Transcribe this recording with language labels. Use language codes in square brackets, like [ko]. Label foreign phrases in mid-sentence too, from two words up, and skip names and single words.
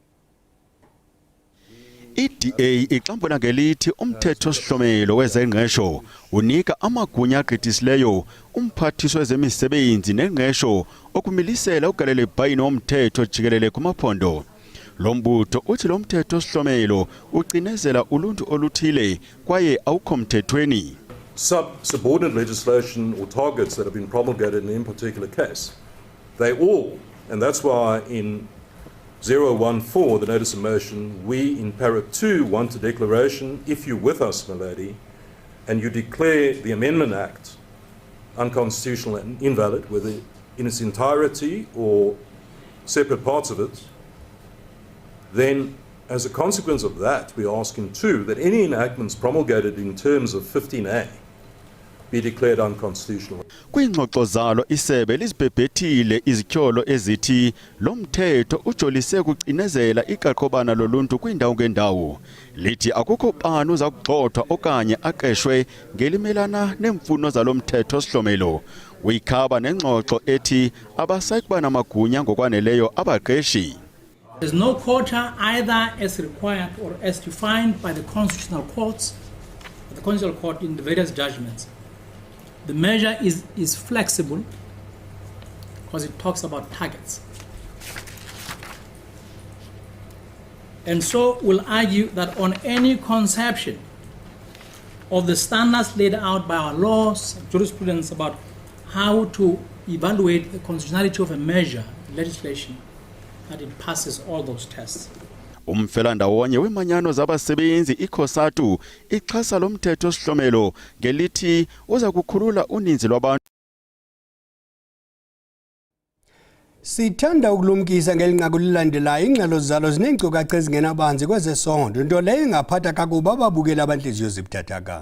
[xh] iDA ixambula ngelithi umthetho osihlomelo wezengqesho unika amagunya agqithisileyo umphathiswa wezemisebenzi nengqesho okumilisela ugalelo ebhayini womthetho jikelele kumaphondo. Lo mbutho uthi lo mthetho osihlomelo ucinezela uluntu oluthile kwaye awukho mthethweni. [en] Subordinate legislation or targets that have been promulgated in any particular case, they all, and that's why in 014, the notice of motion, we in para 2 want a declaration, if you're with us, my lady, and you declare the Amendment Act unconstitutional and invalid, whether in its entirety or separate parts of it, then as a consequence of that, we're asking too that any enactments promulgated in terms of 15A be declared unconstitutional. [xh] Kwingxoxo zalo isebe lizibhebhethile izityholo ezithi lo mthetho ujolise ukucinezela iqaqobana loluntu kwindawo ngendawo. Lithi akukho bani uza kugxothwa okanye aqeshwe ngelimelana nemfuno zalo mthetho osihlomelo. Uyikhaba nengxoxo ethi abasayikuba namagunya ngokwaneleyo abaqeshi. [en] There's no quota either as required or as defined by the constitutional courts, the constitutional court in the various judgments. The measure is flexible because it talks about targets. And so we'll argue that on any conception of the standards laid out by our laws and jurisprudence about how to evaluate the constitutionality of a measure, legislation, that it passes all those tests. [xh] Umfelandawonye wemanyano zabasebenzi ikhosatu ixhasa lo mthetho osihlomelo ngelithi uza kukhulula uninzi lwabantu. Sithanda ukulumkisa ngelinqaku lilandelayo ingxelo zalo zineenkcukacha ezingenabanzi kwezesondo nto leyo ingaphatha kakubi ababukeli abantliziyo zibuthathaka.